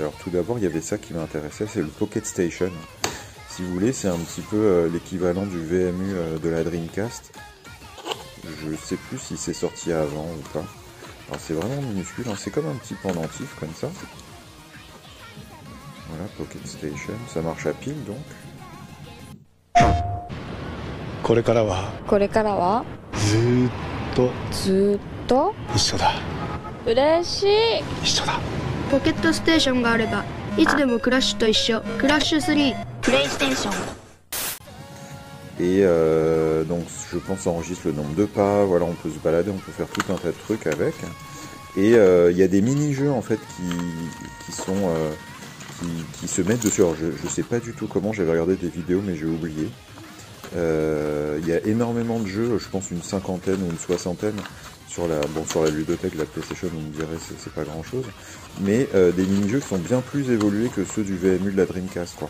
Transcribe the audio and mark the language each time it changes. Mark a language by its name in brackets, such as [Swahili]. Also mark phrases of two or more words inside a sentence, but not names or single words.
[French] Alors tout d'abord, il y avait ça qui m'intéressait, c'est le Pocket Station. Si vous voulez, c'est un petit peu l'équivalent du VMU de la Dreamcast. Je sais plus si c'est sorti avant ou pas. Alors c'est vraiment minuscule, hein. C'est comme un petit pendentif comme ça. Voilà, Pocket Station, ça marche à pile donc. [Japanese] これからはずーっと一緒だ嬉しい一緒だポケットステーションがあればいつでもクラッシュと一緒クラッシュ3プレイステーション [French] Et donc je pense ça enregistre le nombre de pas, voilà, on peut se balader, on peut faire tout un tas de trucs avec. Et il y a des mini-jeux en fait qui se mettent dessus. Alors je sais pas du tout comment, j'avais regardé des vidéos mais j'ai oublié. Il y a énormément de jeux, je pense une cinquantaine ou une soixantaine sur la ludothèque de la PlayStation, on me dirait c'est pas grand chose, mais des mini-jeux qui sont bien plus évolués que ceux du VMU de la Dreamcast quoi.